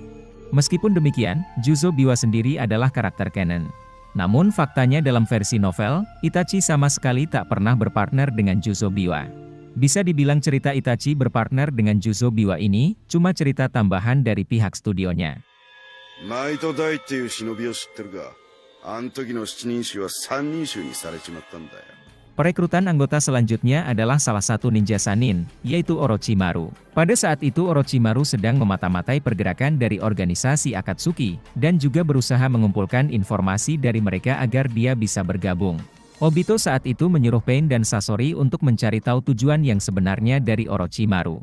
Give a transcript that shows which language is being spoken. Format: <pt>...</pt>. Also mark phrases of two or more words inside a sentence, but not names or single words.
<id>Meskipun demikian, Juzo Biwa sendiri adalah karakter canon. Namun faktanya dalam versi novel, Itachi sama sekali tak pernah berpartner dengan Juzo Biwa. Bisa dibilang cerita Itachi berpartner dengan Juzo Biwa ini, cuma cerita tambahan dari pihak studionya.</id> <ja>Naito Dai っていう忍びを知ってるが、あの時の七人衆は三人衆にされちまったんだよ。</ja> <id>Perekrutan anggota selanjutnya adalah salah satu ninja Sanin, yaitu Orochimaru. Pada saat itu Orochimaru sedang memata-matai pergerakan dari organisasi Akatsuki, dan juga berusaha mengumpulkan informasi dari mereka agar dia bisa bergabung. Obito saat itu menyuruh Pain dan Sasori untuk mencari tahu tujuan yang sebenarnya dari Orochimaru.</id>